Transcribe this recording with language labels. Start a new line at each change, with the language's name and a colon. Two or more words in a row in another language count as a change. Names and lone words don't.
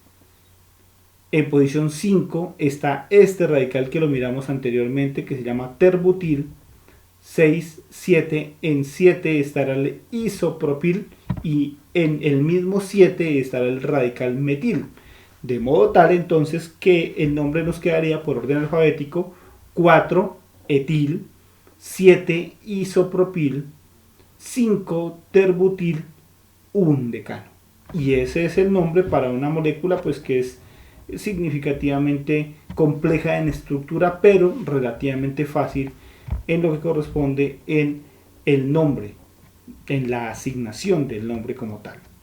Spanish: en posición 5 está este radical que lo miramos anteriormente, que se llama terbutil, 6, 7, en 7 estará el isopropil, y en el mismo 7 estará el radical metil, de modo tal entonces que el nombre nos quedaría por orden alfabético: 4 etil, 7 isopropil, 5 terbutil, 1 decano. Y ese es el nombre para una molécula pues que es significativamente compleja en estructura, pero relativamente fácil en lo que corresponde en el nombre, en la asignación del nombre como tal.